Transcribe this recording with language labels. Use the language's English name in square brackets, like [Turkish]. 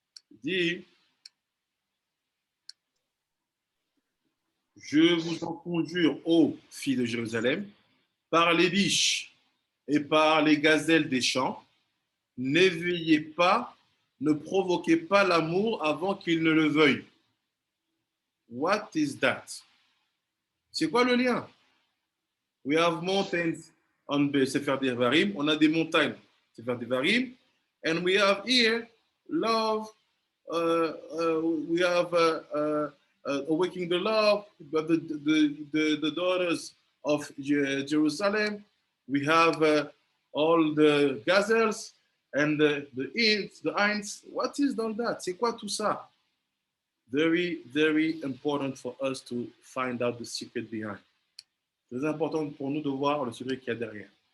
[French] Il dit, je vous en conjure, ô filles de Jérusalem, par les biches et par les gazelles des champs, n'éveillez pas, ne provoquez pas l'amour avant qu'il ne le veuille. [English] What is that? [French] C'est quoi le lien? [English] We have mountains on Sefer Devarim. [French] On a des montagnes, [English] Sefer Devarim. And we have here love. We have awakening the love, the daughters of Jerusalem. We have all the gazelles and the inns, the hinds. What is all that? [French] C'est quoi tout ça? [English] Very, very important for us to find out the secret behind. [French] C'est important pour nous de voir le secret qu'il y a derrière.